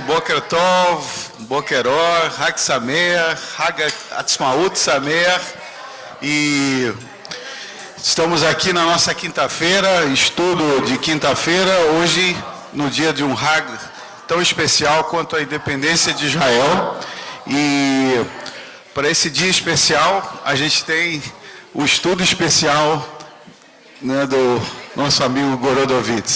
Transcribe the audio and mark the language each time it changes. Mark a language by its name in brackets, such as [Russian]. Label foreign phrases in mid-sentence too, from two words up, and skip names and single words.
[Hebrew] בוקר טוב, בוקר אור, חג שמח, חג עצמאות שמח. [Portuguese] E estamos aqui na nossa quinta-feira, estudo de quinta-feira, hoje no dia de um Hag tão especial quanto a independência de Israel. E para esse dia especial, a gente tem o estudo especial, né, do nosso amigo Gorodovitz.